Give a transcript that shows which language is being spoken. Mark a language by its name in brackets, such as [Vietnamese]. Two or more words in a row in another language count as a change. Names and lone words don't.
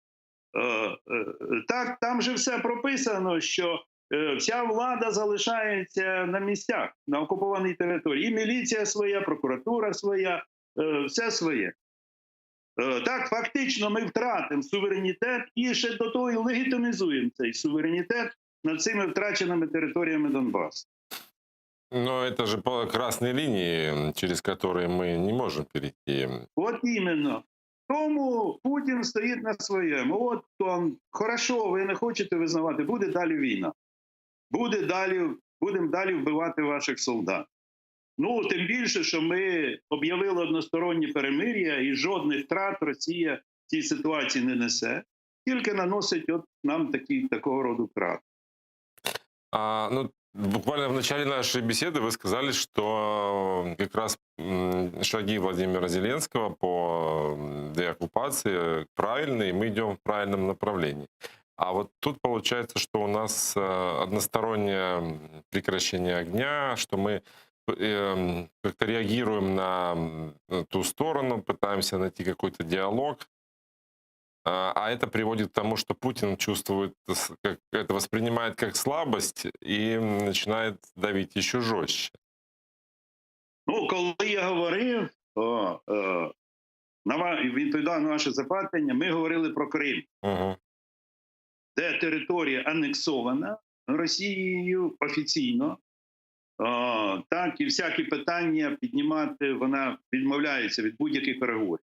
[Ukrainian] Так, там же все прописано, що вся влада залишається на місцях, на окупованій території. І міліція своя, прокуратура своя, все своє. Так, фактично ми втратимо суверенітет і ще до того і легітимізуємо цей суверенітет над цими втраченими територіями Донбасу. [Russian] Но это же по красной линии, через которые мы не можем перейти. [Ukrainian] От іменно. Тому Путін стоїть на своєму. От он, хорошо, ви не хочете визнавати, буде далі війна. Будемо далі вбивати ваших солдат. Ну, тим більше, що ми об'явили одностороннє перемир'я і жодних втрат Росія в цій ситуації не несе, тільки наносить от нам такого роду втрат. [Russian] Буквально в начале нашей беседы вы сказали, что как раз шаги Владимира Зеленского по деоккупации правильные, и мы идем в правильном направлении. А вот тут получается, что у нас одностороннее прекращение огня, что мы как-то реагируем на ту сторону, пытаемся найти какой-то диалог, а это приводит к тому, что Путин чувствует, это воспринимает как слабость и начинает давить еще жестче. [Ukrainian] Ну, коли я говорив, відповідав на ваше запитання, ми говорили про Крим, де територія анексована Росією офіційно, так, і всякі питання піднімати, вона відмовляється від будь-яких переговорів.